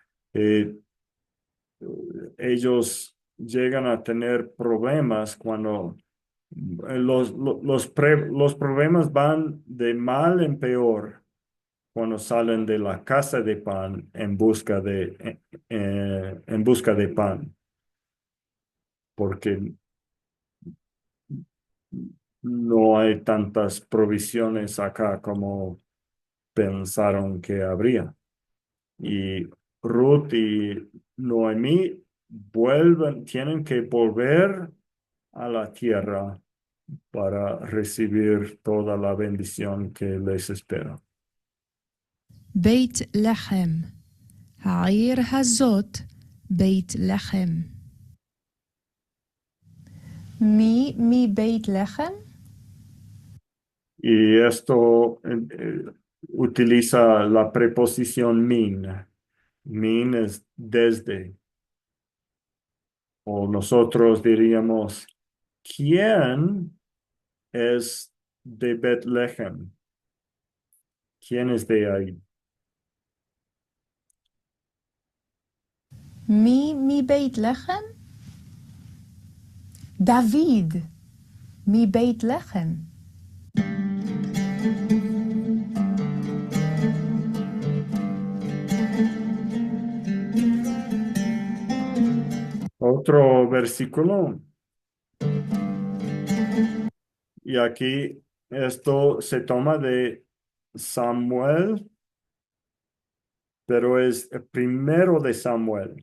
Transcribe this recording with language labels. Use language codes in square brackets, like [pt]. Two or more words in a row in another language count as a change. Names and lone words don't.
[es] Ellos llegan a tener problemas cuando los problemas van de mal en peor cuando salen de la casa de pan en busca de pan, porque no hay tantas provisiones acá como pensaron que habría. Y Ruth y Noemí tienen que volver a la tierra para recibir toda la bendición que les espera. [he] בית לחם. העיר הזאת בית לחם. מי מבית לחם? [es] Y esto utiliza la preposición min. Min es desde. O nosotros diríamos, ¿quién es de Betlehem? ¿Quién es de ahí? [he] מי מבית לחם? דוד מבית לחם. [es] Otro versículo. Y aquí esto se toma de Samuel, pero es el primero de Samuel.